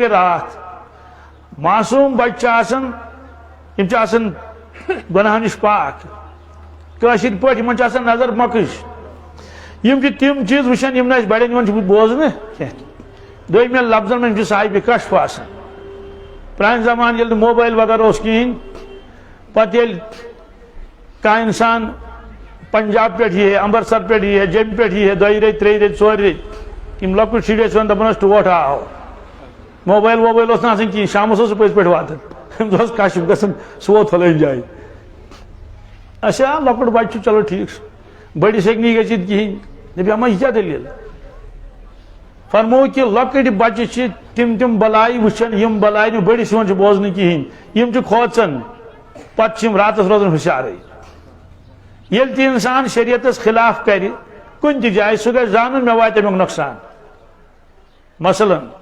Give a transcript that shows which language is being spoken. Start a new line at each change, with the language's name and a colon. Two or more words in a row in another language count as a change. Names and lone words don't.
Kashmiri: گئی رات معصوم بچہ آسان یم آسان گناہ نش پاک کاشر پٲٹھۍ یمن آسان نظر مکش یم تم چیز وچھان یم نہ بڑین یمن بوزنہ دویمین لفظن من صاحب کشف آسان پران زمان یل موبائل وغیرہ اس کہین پتہ یل کانٛہہ انسان پنجاب پہ یہ امرتسر پہ یہ جم پہ یہ دۄیہِ ریٚتۍ ترٛیٚیہِ ریٚتۍ ژورِ ریٚتۍ یم لۄکٕٹۍ شُرۍ ٲسۍ ونان دپان ٲسۍ ٹوٹھ آو موبائل ووبائل اوس نہٕ آسان کہیٖنۍ شامس اوس پٔزۍ پٲٹھۍ واتان أمِس اوس کشف گژھان سُہ ووت فلٲنۍ جایہِ اچھا لۄکُٹ بچہ چھُ چلو ٹھیک بٔڑِس ہیٚکہِ نہٕ یہِ گٔژھِتھ کہیٖنۍ دپہِ اما یہِ کیٛاہ دٔلیٖل فرمو کہ لۄکٕٹۍ بچہ چھِ تم بلاے وٕچھان یم بلاے نہٕ بٔڑِس یِوان چھِ بوزنہٕ کہیٖنۍ یم چھِ کھوژان پتہٕ چھِ یم راتس روزان ہوشیارٕے ییٚلہِ تہِ انسان شریعتس خلاف کرِ کُنہِ تہِ جایہِ سُہ گژھِ زانُن مےٚ واتہِ امیُک نۄقصان مثلاً